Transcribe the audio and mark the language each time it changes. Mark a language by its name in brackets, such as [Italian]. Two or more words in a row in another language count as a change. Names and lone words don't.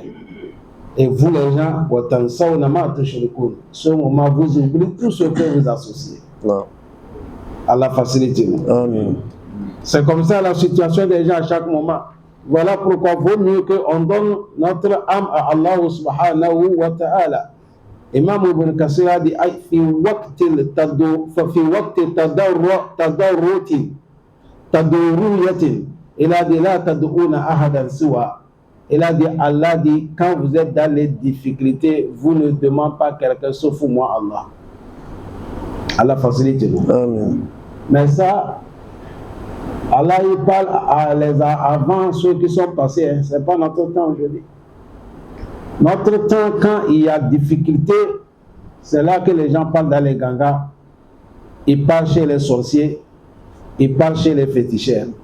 [French] Et vous les gens, ce moment vous oubliez tout ce que vous associez. Non. Allah facilite-nous. Amen. C'est comme ça la situation des gens à chaque moment. Voilà pourquoi il vaut mieux qu'on donne notre âme à Allah [Arabic] سبحانه وتعالى. [French] Imam Ibn Kassir a dit, [Arabic] في وقت تضرريات, [French] il a dit, [Arabic] لا تدعون أحدا سوى. [French] Il a dit, Allah dit, quand vous êtes dans les difficultés, vous ne demandez pas quelqu'un sauf moi, Allah. Allah facilite nous. Amen. Mais ça, Allah il parle avant ceux qui sont passés, hein. C'est pas notre temps aujourd'hui. Notre temps, quand il y a difficulté, c'est là que les gens parlent dans les gangas, ils parlent chez les sorciers, ils parlent chez les féticheurs.